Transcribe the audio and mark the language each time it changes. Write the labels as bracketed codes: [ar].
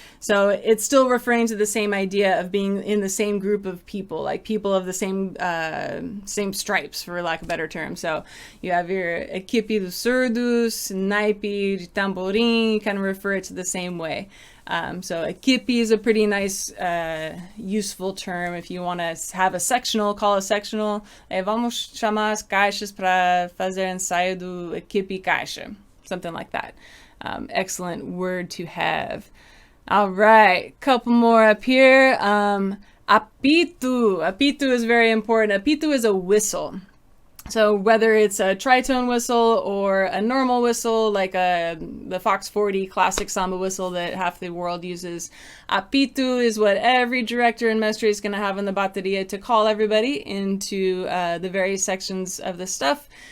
[en] So it's still referring to the same idea of being in the same group of people, like people of the same stripes, for lack of a better term. So you have your equipe dos Surdus, naipe de tamborim, you kind of refer it to the same way. So equipe is a pretty nice, useful term if you want to have a sectional, call a sectional. [pt] Vamos chamar as caixas para fazer ensaio do equipe caixa. [en] Something like that. Excellent word to have. All right, couple more up here. Apitu. Apitu is very important. Apitu is a whistle. So whether it's a tritone whistle or a normal whistle, like the Fox 40 classic samba whistle that half the world uses, apitu is what every director and mestre is going to have in the bateria to call everybody into the various sections of the stuff.